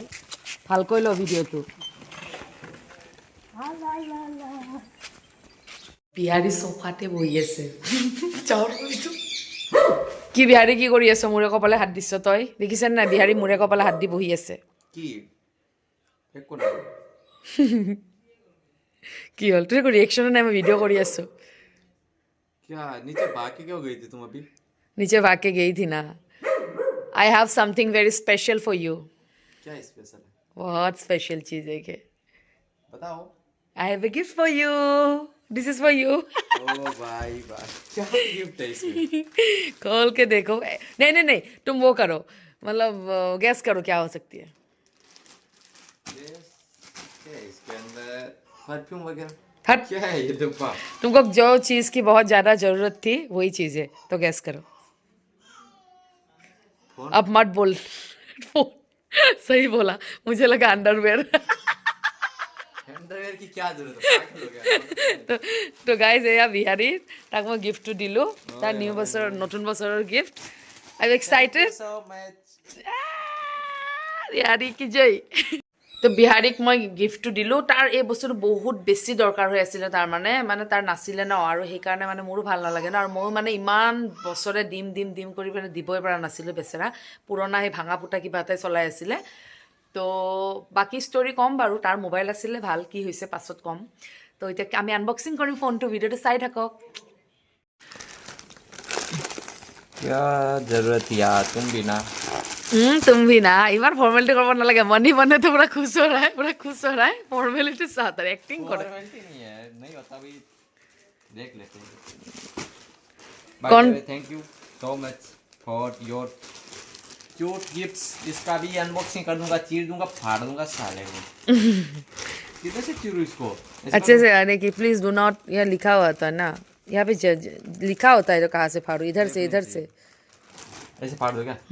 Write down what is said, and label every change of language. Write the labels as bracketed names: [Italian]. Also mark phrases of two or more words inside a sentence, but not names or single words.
[Assamese] ভালকৈ লওঁ ভিডিঅ'টো। বিহাৰী চোফাতে বহি আছে। কি বিহাৰী, কি কৰি আছ? মূৰে কপালে হাত দিছ তই, দেখিছেনে নাই? বিহাৰী মূৰে কপালে হাত দি বহি আছে। কি একো নাই। কি হ'ল? তোৰ একো ৰিয়েকশ্যনো নাই, মই ভিডিঅ' কৰি আছোঁ। [Hindi] क्या नीचे भाग के क्यों गई थी तुम अभी? नीचे भाग के गई थी ना। [English] I have something very special for you. [Hindi] क्या स्पेशल है बहुत स्पेशल चीज़ है कि बताओ। [English] I have a gift for you, this is for you. [Hindi] ओ भाई भाई, क्या गिफ्ट है इसमें? खोल के देखो। नहीं नहीं नहीं, तुम वो करो, मतलब गैस करो क्या हो सकती है। क्या है इसके अंदर? परफ्यूम वगैरह? हट, क्या है ये डब्बा? तुमको जो चीज़ की बहुत ज़्यादा ज़रूरत थी वही चीज़ है, तो गैस करो। फोन? अब मत बोल। सही बोला, मुझे लगा अंडरवेयर। अंडरवेयर की क्या जरूरत है? पागल हो गया। [Assamese] তো গাইজ, এয়া বিহাৰী, তাক মই গিফ্টটো দিলোঁ, তাৰ নিউ বছৰৰ, নতুন বছৰৰ গিফ্ট। [English] I am excited. So much. [Assamese] বিহাৰী কি জয়। তো বিহাৰীক মই গিফ্টটো দিলোঁ। তাৰ এই বস্তুটো বহুত বেছি দৰকাৰ হৈ আছিলে, তাৰ মানে তাৰ নাছিলে ন, আৰু সেইকাৰণে মানে মোৰো ভাল নালাগে ন, আৰু ময়ো মানে ইমান বছৰে দিম দিম দিম কৰি পেলাই দিবই পৰা নাছিলোঁ। বেচেৰা পুৰণা সেই ভাঙা ফুটা কিবা এটাই চলাই আছিলে। তো বাকী ষ্টৰি ক'ম বাৰু, তাৰ মোবাইল আছিলে, ভাল কি হৈছে পাছত ক'ম। তো এতিয়া আমি আনবক্সিং কৰিম ফোনটো, ভিডিঅ'টো চাই থাকক। [Hindi] क्या जरूरत यार, तुम भी ना। तुम भी ना, [Assamese] ইমান ফৰ্মেলিটি কৰবা না লগে। [Hindi] मनी बने तो पूरा खुश हो रहा है, पूरा खुश हो रहा है। फॉर्मेलिटी चाहता है, एक्टिंग कर। फॉर्मेलिटी नहीं है, नहीं होता भी। देख लेते हैं। कौन? [English] Thank you so much for your cute gifts. [Hindi] इसका भी अनबॉक्सिंग कर दूंगा, चीर दूंगा, फाड़ दूंगा साले को। किधर से चीरूं इसको? अच्छे से देखिए प्लीज, [English] do not, [Hindi] यहाँ लिखा हुआ था ना, यहाँ पे लिखा होता है तो कहाँ से फाड़ू, इधर से, इधर से। ऐसे फाड़ दो क्या?